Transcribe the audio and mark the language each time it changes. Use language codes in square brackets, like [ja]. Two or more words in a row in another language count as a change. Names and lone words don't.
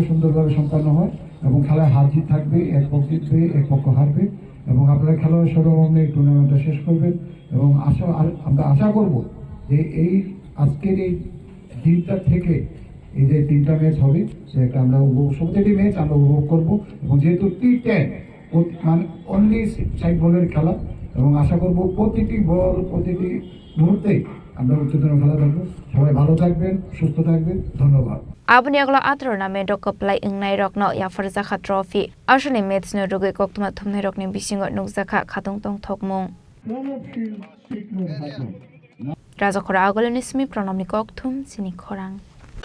[bn] সুন্দরভাবে সম্পন্ন হয় এবং খেলায় হার জিত থাকবে এক পক্ষ জিতবে এক পক্ষ হারবে এবং আপনারা খেলোয়াড় সরবরাহে এই টুর্নামেন্টটা শেষ করবেন এবং আমরা আশা করব যে এই আজকের এই দিনটা থেকে এই যে 3টা ম্যাচ হবে সেটা আমরা প্রতিটি ম্যাচ আমরা উপভোগ করবো এবং যেহেতু টি10 মানে অনলি 60 বলের খেলা এবং আশা করব প্রতিটি বল প্রতিটি মুহূর্তে আমরা উচ্চতর খেলা দেখবো সবাই ভালো থাকবেন সুস্থ থাকবেন ধন্যবাদ [trp] Abni agla tournament kaplai ingnai rokno ya farjakha trophy ashani match no rugui koktuma thumnai rokni bisingo nukjakha khatung tong thokmung Raja khora agoloni smi pranamni kokthum sini khorang